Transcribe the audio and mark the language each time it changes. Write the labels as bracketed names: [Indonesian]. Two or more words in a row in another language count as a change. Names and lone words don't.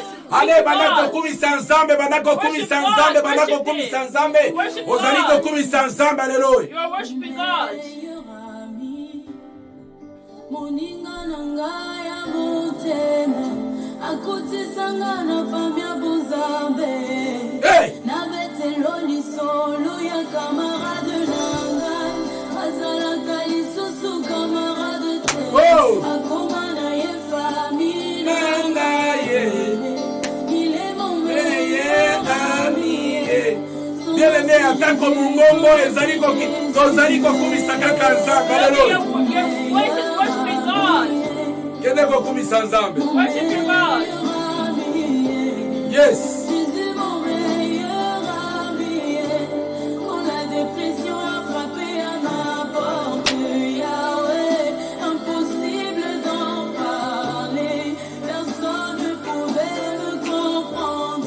[Lingala] Ale banda kokumisa nzambe, banda kokumisa nzambe, banda kokumisa nzambe, ozali kokumisa nzambe. Haleluya. [English] You are worshiping God. [Lingala] moninga na ngai ya motema akutisanga na fami ya bozambe na betelo lisolo ya kamarade na ngai azalaka lisusu kamarade te akoma na ye fami na ngai [French] il est mon meilleur ami. [Lingala] Bien-aimé, atako mungongo ezali tozali kokumisa kaka nzambe. Haleluya. [English] Your voice is worshiping God. [Lingala] Kende kokumisa nzambe. [English] Worship your God. Yes. [French] Jésus mon meilleur ami, quand la dépression a frappé à ma porte, Yahweh, impossible d'en parler, personne ne pouvait me comprendre.